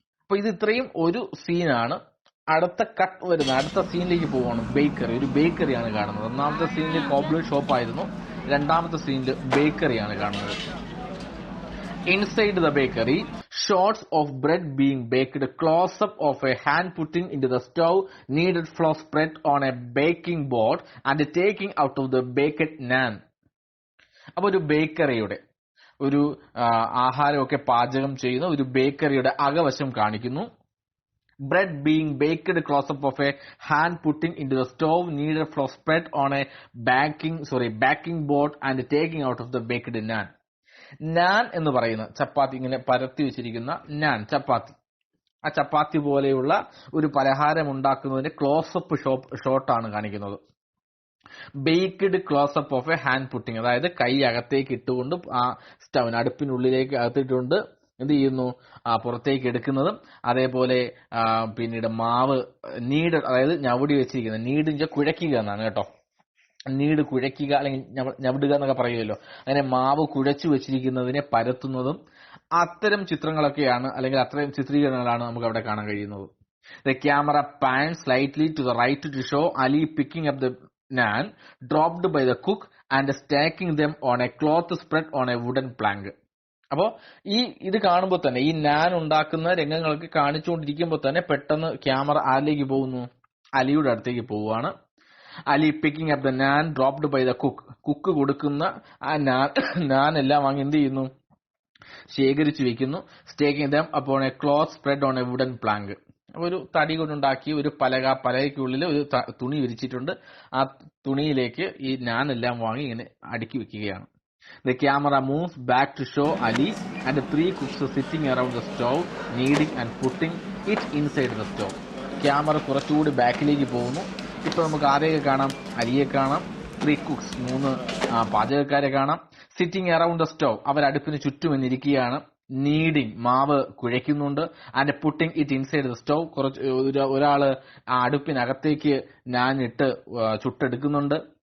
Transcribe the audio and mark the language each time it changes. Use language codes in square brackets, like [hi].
[ml] അപ്പൊ ഇത് ഇത്രയും ഒരു സീനാണ്. അടുത്ത കട്ട് വരുന്ന അടുത്ത സീനിലേക്ക് പോവാണ്. ബേക്കറി. ഒരു ബേക്കറിയാണ് കാണുന്നത്. ഒന്നാമത്തെ സീനിൽ കോബ്ലർ ഷോപ്പ് ആയിരുന്നു, രണ്ടാമത്തെ സീനിൽ ബേക്കറിയാണ് കാണുന്നത്. [en] Inside the bakery, shots of bread being baked, close-up of a hand putting into the stove, kneaded flour spread on a baking board and taking out of the baked naan. [ml] അപ്പോൾ ഒരു ബേക്കറിയുടെ, ഒരു ആഹാരമൊക്കെ പാചകം ചെയ്യുന്ന ഒരു ബേക്കറിയുടെ അകവശം കാണിക്കുന്നു. [en] Bread being baked, close-up of a hand putting into the stove, kneaded flour spread on a baking board and taking out of the baked naan. [ml] നാൻ എന്ന് പറയുന്ന ചപ്പാത്തി, ഇങ്ങനെ പരത്തി വെച്ചിരിക്കുന്ന നാൻ, ചപ്പാത്തി. ആ ചപ്പാത്തി പോലെയുള്ള ഒരു പലഹാരം ഉണ്ടാക്കുന്നതിന്റെ ക്ലോസപ്പ് ഷോട്ടാണ് കാണിക്കുന്നത്. [en] baked closeup of a hand putting, [ml] അതായത് കൈ അകത്തേക്ക് ഇട്ടുകൊണ്ട് ആ സ്റ്റൗവിന് അടുപ്പിനുള്ളിലേക്ക് അകത്തിട്ടുകൊണ്ട് എന്ത് ചെയ്യുന്നു? പുറത്തേക്ക് എടുക്കുന്നതും, അതേപോലെ പിന്നീട് മാവ് നീഡ്, അതായത് ഞവടി വെച്ചിരിക്കുന്നത്, നീഡിന്റെ കുഴയ്ക്കുക എന്നാണ് കേട്ടോ. നീട് കുഴയ്ക്കുക അല്ലെങ്കിൽ ഞവിടുക എന്നൊക്കെ പറയുമല്ലോ. അങ്ങനെ മാവ് കുഴച്ചു വെച്ചിരിക്കുന്നതിനെ പരത്തുന്നതും അത്തരം ചിത്രങ്ങളൊക്കെയാണ്, അല്ലെങ്കിൽ അത്തരം ചിത്രീകരണങ്ങളാണ് നമുക്ക് അവിടെ കാണാൻ കഴിയുന്നത്. [en] The camera pans slightly to the right to show Ali picking up the naan dropped by the cook and stacking them on a cloth spread on a wooden plank. [ml] അപ്പോ ഇത് കാണുമ്പോൾ തന്നെ, ഈ നാൻ ഉണ്ടാക്കുന്ന രംഗങ്ങളൊക്കെ കാണിച്ചുകൊണ്ടിരിക്കുമ്പോൾ തന്നെ പെട്ടെന്ന് ക്യാമറ ആരിലേക്ക് പോകുന്നു? അലിയുടെ അടുത്തേക്ക് പോവുകയാണ്. [en] Ali picking up the naan dropped by the cook. [ml] Cook കൊടുക്കുന്ന ആ നാൻ എല്ലാം വാങ്ങി എന്ത് ചെയ്യുന്നു? ശേഖരിച്ചു വെക്കുന്നു. [en] Stacking them upon a cloth spread on a wooden plank. [ml] ഒരു തടി കൊണ്ടുണ്ടാക്കിയ ഒരു പലകയ്ക്കുള്ളിൽ ഒരു തുണി വിരിച്ചിട്ടുണ്ട്. ആ തുണിയിലേക്ക് ഈ നാൻ എല്ലാം വാങ്ങി ഇങ്ങനെ അടുക്കി വെക്കുകയാണ്. [en] The camera moves back to show Ali and the three cooks sitting around the stove, kneading and putting it inside the stove. [ml] Camera കുറച്ചുകൂടി ബാക്കിലേക്ക് പോകുന്നു. ഇപ്പൊ നമുക്ക് ആരെയൊക്കെ കാണാം? അലിയെ കാണാം, 3 cooks 3 പാചകക്കാരെ കാണാം. [en] sitting around the stove, [ml] അവർ അടുപ്പിന് ചുറ്റും എന്നിരിക്കുകയാണ്. നീഡിങ്, മാവ് കുഴയ്ക്കുന്നുണ്ട്. [en] and putting it inside the stove, [ml] ഒരാള് ആ അടുപ്പിനകത്തേക്ക് നാൻ ഇട്ട് ചുട്ടെടുക്കുന്നുണ്ട്.